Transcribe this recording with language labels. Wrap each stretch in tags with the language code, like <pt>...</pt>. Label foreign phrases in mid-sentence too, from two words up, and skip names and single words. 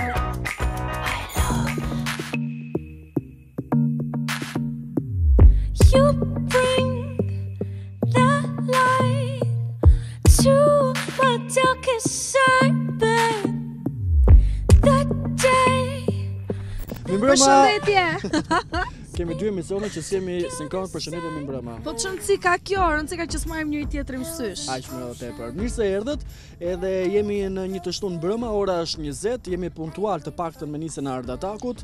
<en>You bring the light to my darkest side, babe. That day.</en> <sq>Përshëndetje. Kemi dy emisione që si jemi sinkron, përshëndetje mi mbrëma. Po çonci ka kjo, rëndësi ka që s'marrim njëri tjetrin sysh. Aq më tepër. Mirë se erdhët, edhe jemi në një të shtunë mbrëma, ora është 20, jemi punktual të paktën me nisën e Art Attack-ut.</sq>